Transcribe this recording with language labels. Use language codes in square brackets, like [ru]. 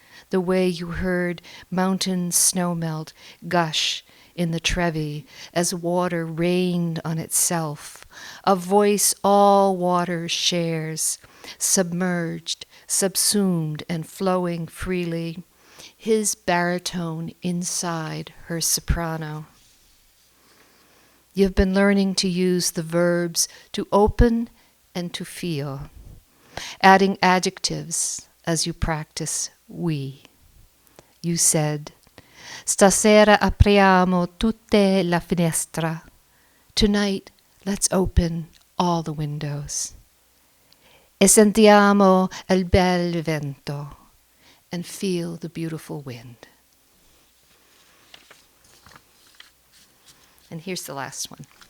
[en] The way you heard mountain snowmelt gush in the Trevi as water rained on itself, a voice all water shares, submerged, subsumed, and flowing freely, his baritone inside her soprano. You've been learning to use the verbs to open and to feel, adding adjectives as you practice we. You said, [it] stasera apriamo tutte la finestra. [en] Tonight, let's open all the windows. [it] E sentiamo il bel vento, [en] and feel the beautiful wind. And here's the last one.